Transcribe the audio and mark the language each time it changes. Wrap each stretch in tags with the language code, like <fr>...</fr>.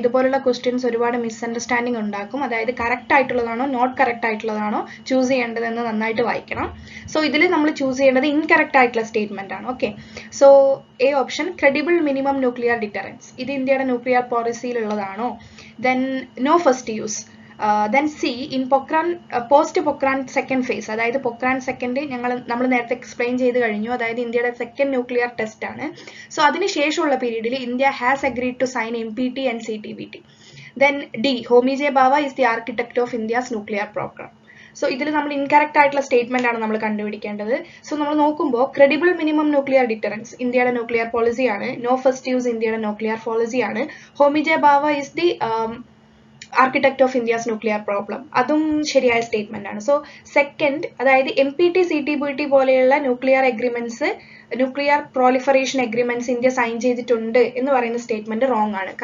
<ml>ഇതുപോലുള്ള ക്വസ്റ്റ്യൻസ് ഒരുപാട് മിസ്അണ്ടർസ്റ്റാൻഡിങ് ഉണ്ടാക്കും. അതായത് കറക്റ്റ് ആയിട്ടുള്ളതാണോ നോട്ട് കറക്റ്റ് ആയിട്ടുള്ളതാണോ ചൂസ് ചെയ്യേണ്ടതെന്ന് നന്നായിട്ട് വായിക്കണം. സോ ഇതിൽ നമ്മൾ ചൂസ് ചെയ്യേണ്ടത് ഇൻകറക്റ്റ് ആയിട്ടുള്ള സ്റ്റേറ്റ്മെന്റ് ആണ്. Okay, so A option credible minimum nuclear deterrence, ഇത് ഇന്ത്യയുടെ nuclear പോളിസിയിലുള്ളതാണോ?</ml> <en>Then no first use. Then C, in Pokhran post Pokhran second phase,</en> <ml>അതായത് Pokhran second നമ്മൾ നേരത്തെ എക്സ്പ്ലെയിൻ ചെയ്ത് കഴിഞ്ഞു. അതായത് ഇന്ത്യയുടെ സെക്കൻഡ് ന്യൂക്ലിയർ ടെസ്റ്റ് ആണ്. സോ അതിനുശേഷമുള്ള പീരീഡിൽ India</ml> <en>Has agreed to sign MPT and CTBT. Then D, Homi J. Bhabha is the architect of India's nuclear program.</en> <ml>So ഇതിൽ നമ്മൾ ഇൻകറക്റ്റ് ആയിട്ടുള്ള സ്റ്റേറ്റ്മെന്റ് ആണ് നമ്മൾ കണ്ടുപിടിക്കേണ്ടത്. സോ നമ്മൾ നോക്കുമ്പോൾ ക്രെഡിബിൾ മിനിമം ന്യൂക്ലിയർ ഡിറ്ററൻസ് ഇന്ത്യയുടെ ന്യൂക്ലിയർ പോളിസിയാണ്. നോ ഫസ്റ്റ് യൂസ് ഇന്ത്യയുടെ nuclear പോളിസിയാണ്. Homi J Bava</ml> <en>is the architect of India's nuclear problem,</en> <ml>അതും ശരിയായ സ്റ്റേറ്റ്മെന്റ് ആണ്. സോ സെക്കൻഡ്, അതായത് MPT CTBT പോലെയുള്ള nuclear proliferation agreements India sign ചെയ്തിട്ടുണ്ട് എന്ന് പറയുന്ന സ്റ്റേറ്റ്മെന്റ് റോങ് ആണ്.</ml>